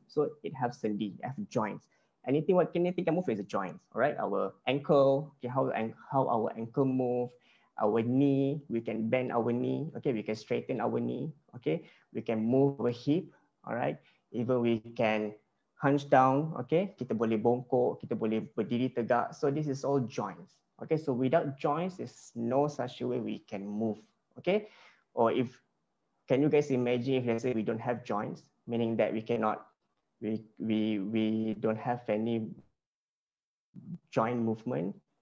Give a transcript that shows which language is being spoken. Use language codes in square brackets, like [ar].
[en] So it has sendi, it has joints. Anything can move is a joint. All right, our ankle. Okay, how our ankle move. Our knee, we can bend our knee. Okay, we can straighten our knee. Okay, we can move our hip. All right, even we can hunch down. [ms] Okay, kita boleh bongkok, kita boleh berdiri tegak. [en] So this is all joints. Okay, so without joints, there's no such a way we can move. Okay, or if can you guys imagine if let's say we don't have joints, meaning that we cannot, we don't have any joint movement.